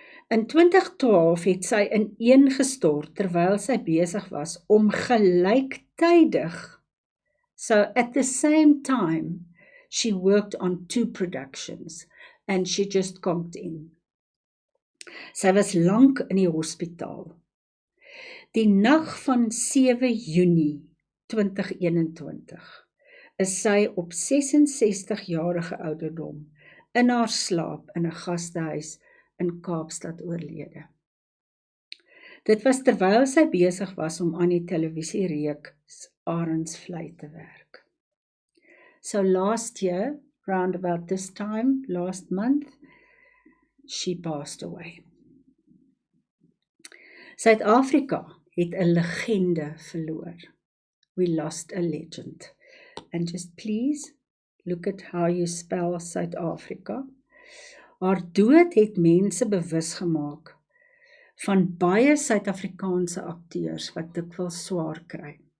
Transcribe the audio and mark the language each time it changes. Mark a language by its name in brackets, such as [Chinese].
[Afrikaans] In 2012 het sy ineengestort terwyl sy besig was om gelyktydig, [English] so at the same time, she worked on 2 productions and she just conked in. [Afrikaans] Sy was lank in die hospitaal. Die nag van 7 Junie 2021 is sy op 66-jarige ouderdom in haar slaap in 'n gastehuis in Kaapstad oorlede. Dit was terwyl sy besig was om aan die televisiereeks Arendsvlei te werk. [English] So last year, round about this time, last month, she passed away. [Afrikaans] Suid-Afrika het 'n legende verloor. [English] We lost a legend. And just please look at how you spell South Africa. [Afrikaans] Haar dood het mense bewus gemaak van baie Suid-Afrikaanse akteurs wat dikwels swaar kry.